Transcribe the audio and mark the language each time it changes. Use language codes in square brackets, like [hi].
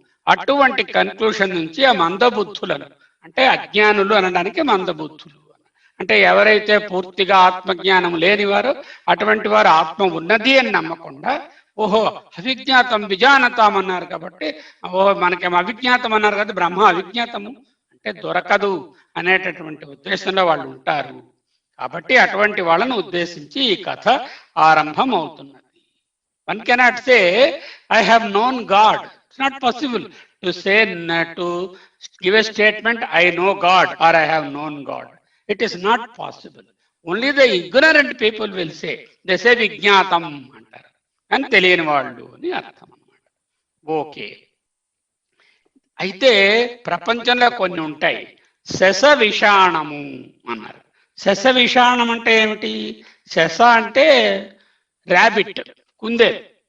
[te] అటువంటి కన్క్లూషన్ నుంచి ఆ మందబుద్ధులను, అంటే అజ్ఞానులు అనడానికి మందబుద్ధులు అంటే ఎవరైతే పూర్తిగా ఆత్మజ్ఞానం లేనివారో అటువంటి వారు ఆత్మ ఉన్నది అని నమ్మకుండా ఓహో అవిజ్ఞాతం విజానతాం అన్నారు కాబట్టి ఓహో మనకేం అవిజ్ఞాతం అన్నారు కదా, బ్రహ్మ అవిజ్ఞాతము అంటే దొరకదు అనేటటువంటి ఉద్దేశంలో వాళ్ళు ఉంటారు. కాబట్టి అటువంటి వాళ్ళను ఉద్దేశించి ఈ కథ ఆరంభం అవుతున్నది. [en] One cannot say I have known God. It's not possible to say, to give a statement I know God or I have known God. It is not possible. Only the ignorant people will say. They say [te] విజ్ఞాతం అంటారు, అని తెలియని వాళ్ళు అని అర్థం అన్నమాట. Okay, అయితే ప్రపంచంలో కొన్ని ఉంటాయి. శశ విషాణము అన్నారు. శశ విషాణం అంటే ఏమిటి? శశ అంటే ర్యాబిట్, కుందేలు.